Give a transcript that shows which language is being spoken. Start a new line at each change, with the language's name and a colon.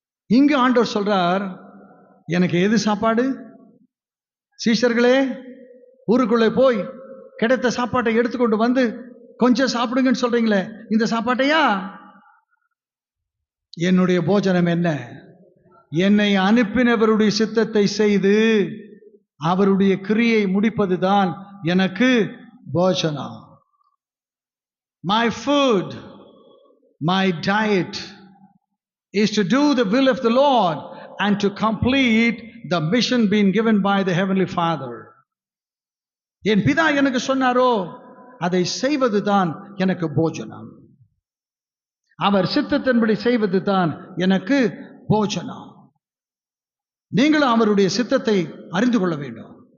Tamil: இங்க ஆண்டவர் சொல்றார், எனக்கு எது சாப்பாடு? சீஷர்களே, ஊருக்குள்ளே போய் கிடைத்த சாப்பாட்டை எடுத்துக்கொண்டு வந்து கொஞ்சம் சாப்பிடுங்கன்னு சொல்றீங்களே, இந்த சாப்பாட்டையா? என்னுடைய போஜனம் என்ன? என்னை அனுப்பினவருடைய சித்தத்தை செய்து அவருடைய கிரியை முடிப்பதுதான் எனக்கு போஜனம்.
English: My food, my diet is to do the will of the Lord and to complete the mission being given by the Heavenly Father.
Tamil: என் பிதா எனக்கு சொன்னாரோ அதை செய்வதுதான் எனக்கு போஜனம். அவர் சித்தத்தின்படி செய்வதுதான் எனக்கு போஜனம். நீங்களும் அவருடைய சித்தத்தை அறிந்து கொள்ள வேண்டும்.